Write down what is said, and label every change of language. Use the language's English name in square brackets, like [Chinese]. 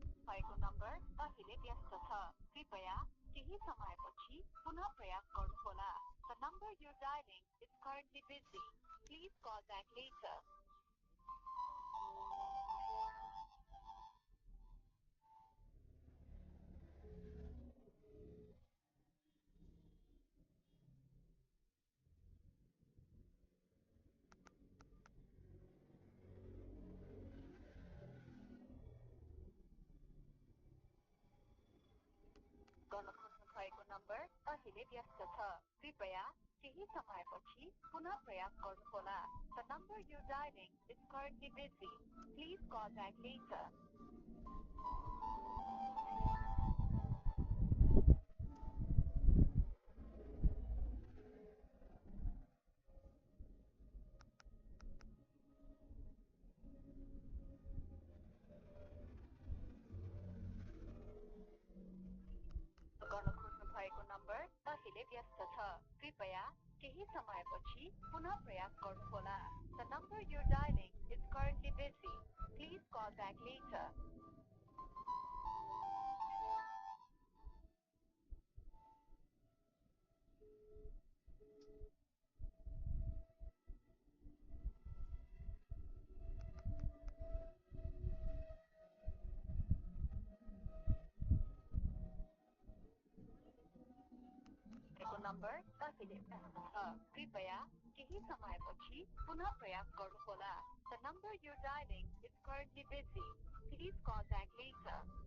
[Nepali] भएको नम्बर अहिले व्यस्त छ। कृपया केही समयपछि पुनः प्रयास गर्नुहोला। [English] The number you're dialing is currently busy. Please call back later. [Nepali] गर्न खोज्नु भएको नम्बर अहिले व्यस्त छ। कृपया केही समयपछि पुनः प्रयास गर्नुहोला। [English] The number you're dialing is currently busy. Please call back later. [Nepali] गर्न खोज्नु भएको नम्बर अहिले व्यस्त छ। कृपया केही समयपछि पुनः प्रयास गर्नुहोला। [English] The number you're dialing is currently busy. Please call back later. [Nepali] भएको नम्बर अहिले व्यस्त छ। कृपया केही समयपछि पुनः प्रयास गर्नुहोला। [English] The number you're dialing is currently busy. Please call back later.